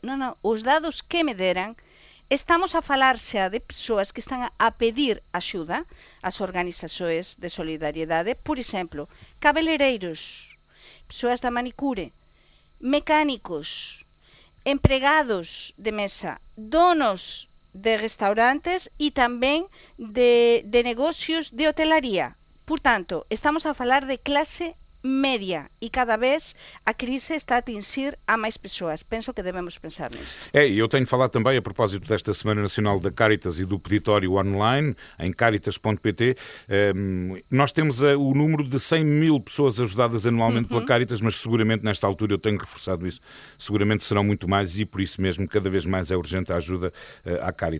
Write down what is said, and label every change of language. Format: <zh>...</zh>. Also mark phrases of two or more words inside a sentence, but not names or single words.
<gl>Non, os dados que me deran, estamos a falar xa de persoas que están a pedir axuda ás organizacións de solidariedade, por exemplo, cabeleireiros, persoas da manicure, mecánicos, empregados de mesa, donos de restaurantes e tamén de negocios de hotelaría. Por tanto, estamos a falar de clase media e cada vez a crise está a atingir a máis persoas. Penso que debemos pensar nisso.</gl> <pt>E eu tenho falado também a propósito desta Semana Nacional da Cáritas e do peditório online em caritas.pt. Nós temos o número de 100 mil pessoas ajudadas anualmente pela Cáritas, mas seguramente nesta altura eu tenho reforçado isso. Seguramente serão muito mais e por isso mesmo cada vez mais é urgente a ajuda à Cáritas.</pt>